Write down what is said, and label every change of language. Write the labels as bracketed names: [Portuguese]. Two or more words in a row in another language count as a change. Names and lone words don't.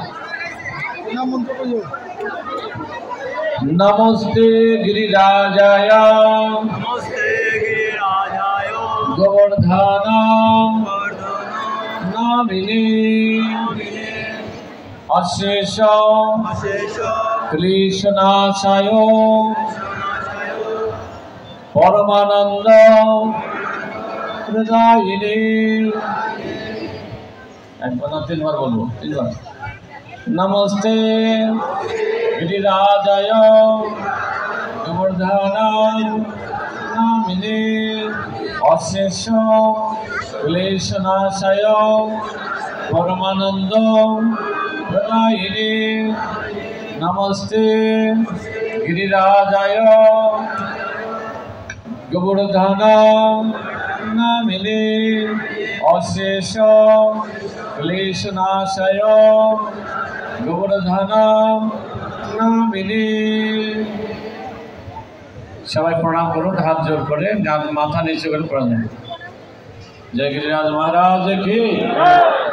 [Sanskrit] नमस्ते गिरिराजाय गोवर्धन नामिने अशेष क्लेशनाशाय परमानंद प्रदायिने। [Hindi] तीन बार बोलो, तीन बार। [Sanskrit] नमस्ते गिरिराजाय गोवर्धन नामिने अशेष क्लेशनाशाय परमानंद प्रदायिने। नमस्ते गिरिराजाय गोवर्धन नामिने अशेष क्लेशनाशाय गोवर्धन नामिने। [Bangla] সবাই প্রণাম করুন, হাত জোড় করে, মাথা নিচে করে প্রণাম। [Hindi] जय गिरिराज महाराज की।